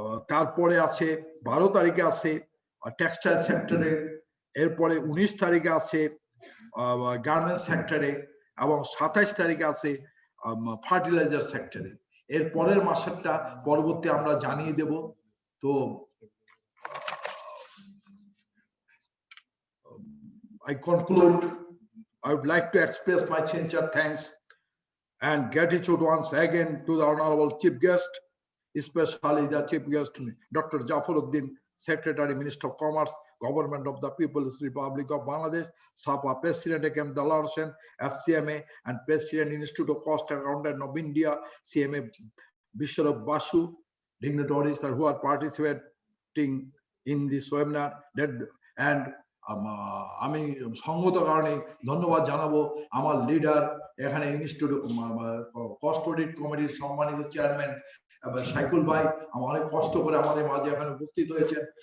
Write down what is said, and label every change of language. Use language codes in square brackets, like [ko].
[bn] তারপরে আছে 12 তারিখে আছে টেক্সটাইল সেক্টরে, এরপরে 19 তারিখে আছে গার্মেন্টস সেক্টরে এবং 27 তারিখে আছে ফার্টিলাইজার সেক্টরে। এর পরের মাসেরটা পরবর্তী আমরা জানিয়ে দেব। [en] তো I conclude, I would like to express my sincere thanks and gratitude once again to the Honorable Chief Guest, especially the Chief Guest, Dr. Jafaruddin, Secretary, Minister of Commerce, Government of the People's Republic of Bangladesh, SAPA President Ekam Dalarsen, FCMA, and President Institute of Cost Accountant of India, CMA Bishop Basu, dignitaries who are participating in this webinar. [bn] And আমি সঙ্গত কারণে ধন্যবাদ জানাবো আমার leader, এখানে institute cost audit কমিটির সম্মানিত chairman সাইকুল ভাই, আমার অনেক কষ্ট করে আমাদের মাঝে এখানে উপস্থিত হয়েছেন।